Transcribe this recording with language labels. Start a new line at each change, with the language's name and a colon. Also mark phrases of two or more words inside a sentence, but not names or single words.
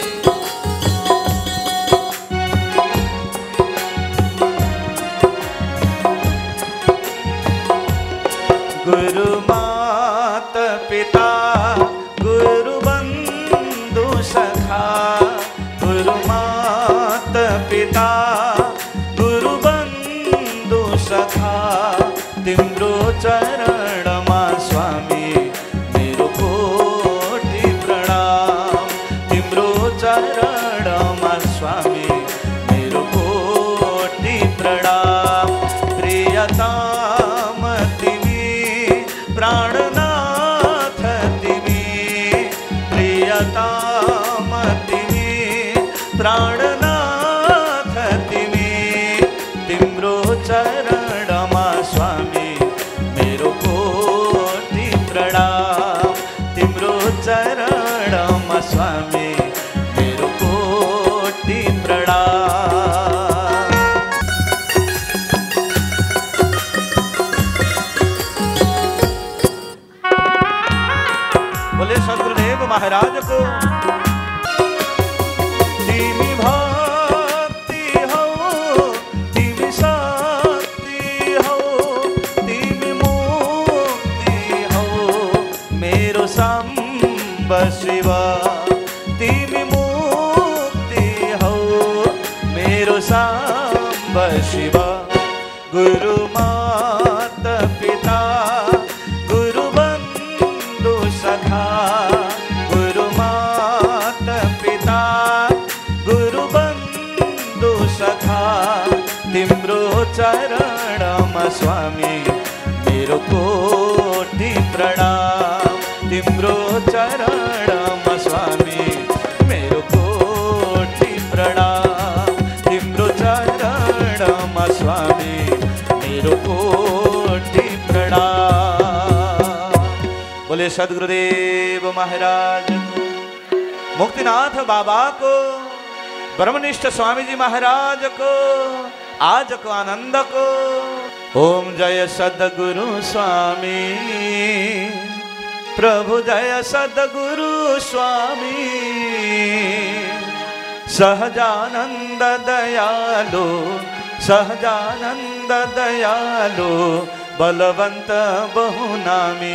Nepali: गुरु मात पिता गुरु बंधु सखा, गुरु मात पिता गुरु बंधु सखा, तिम्रो चरणमा स्वामी मेरो कोटि प्रणाम, तिम्रो चरणमा स्वामी मेरो कोटि प्रणाम। प्रियतम तिमी प्राणनाथ तिमी, प्रियतम तिमी प्राणनाथ तिमी, तिम्रो चरणमा स्वामी मेरो कोटि प्रणाम, तिम्रो चरणमा स्वामी मेरो कोटि प्रणाम। बोले सद्गुरुदेव महाराज को। तिमी भक्ति हौ, तिमी शक्ति हौ, तिमी मुक्ति हौ मेरो साम्ब शिव, तिमी मुक्ति हौ मेरो साम्ब शिव। गुरु मात पिता गुरु बंधु सखा, गुरु मात पिता गुरु बंधु सखा, तिम्रो चरणमा स्वामी मेरो कोटि प्रणाम, तिम्रो चरणमा स्वामी मेरो कोटि प्रणाम, तिम्रो चरणमा स्वामी मेरो कोटि प्रणाम। बोले सद्गुरुदेव महाराज को, मुक्तिनाथ बाबा को, ब्रह्मनिष्ठ स्वामी जी महाराज को, आज को आनंद को।
Hindi: ओम जय सद्गुरु स्वामी, प्रभु जय सद्गुरु स्वामी, सहजानंद दयालु, सहजानंद दयालु, बलवंत बहुनामी।